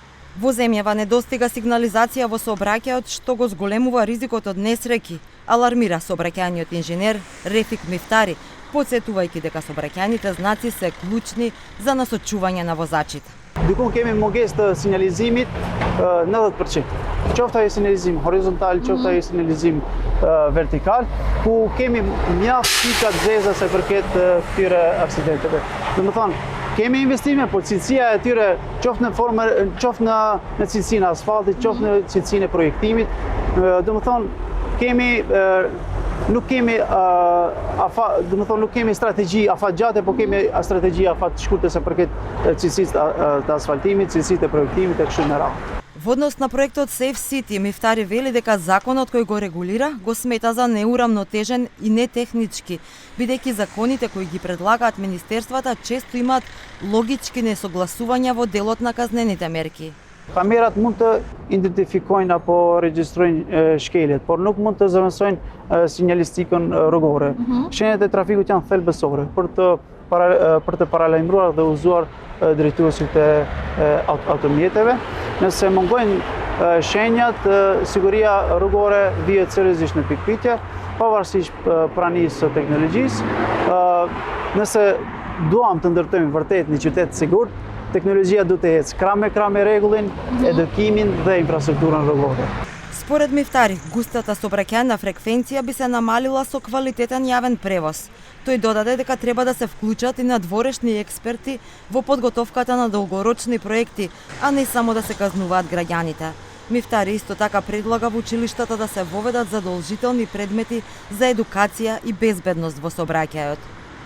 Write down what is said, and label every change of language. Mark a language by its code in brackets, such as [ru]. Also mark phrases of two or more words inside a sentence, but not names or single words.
[mk] Во земјава недостига сигнализација во сообраќајот што го зголемува ризикот од несреќи, алармира сообраќајниот инженер Рефик Мифтари, потсетувајќи дека сообраќајните знаци се клучни за насочување на возачите. [sq] Доколку кemi mungesë të sinjalizimit 90%. Qoftë ai sinjalizim horizontal, qoftë ai sinjalizim vertikal, ku kemi mjaft pika të zeza sa përket këtyre aksidenteve. Domethënë, kemi investime, por cilësia e tyre qoftë në formë, qoftë në cilësinë e asfaltit, qoftë në cilësinë e projektimit, domethënë kemi nuk kemi nuk kemi strategji afatgjate, por kemi strategji afat shkurtë sa përket cilësisë të asfaltimit, cilësisë të projektimit e kështu me radhë. [mk] Во однос на проектот Safe City, Мифтари вели дека законот кој го регулира го смета за неурамнотежен и нетехнички, бидејќи законите кои ги предлагаат министерствата често имаат логички несогласувања во делот на казнените мерки. [sq] Kamerat mund të identifikojnë apo regjistrojnë shkeljet, por nuk mund të zëvendësojnë sinjalistikën rrugore. Shenjat e trafikut janë thelbësore për të paralajmëruar dhe uzuar drejtuesit e automjeteve. Nëse mungojnë shenjat, siguria rrugore vihet seriozisht në pikpyetje, pavarësisht pranisë së teknologjisë. Nëse duam të ndërtojmë vërtet një qytet sigurt, teknologjia duhet të ecë krah me rregullin, edukimin dhe infrastrukturën rrugore. [mk] Според Мифтари, густата сообраќајна фреквенција би се намалила со квалитетен јавен превоз. Тој додаде дека треба да се вклучат и надворешни експерти во подготовката на долгорочни проекти, а не само да се казнуваат граѓаните. Мифтари исто така предлага во училиштата да се воведат задолжителни предмети за едукација и безбедност во сообраќајот.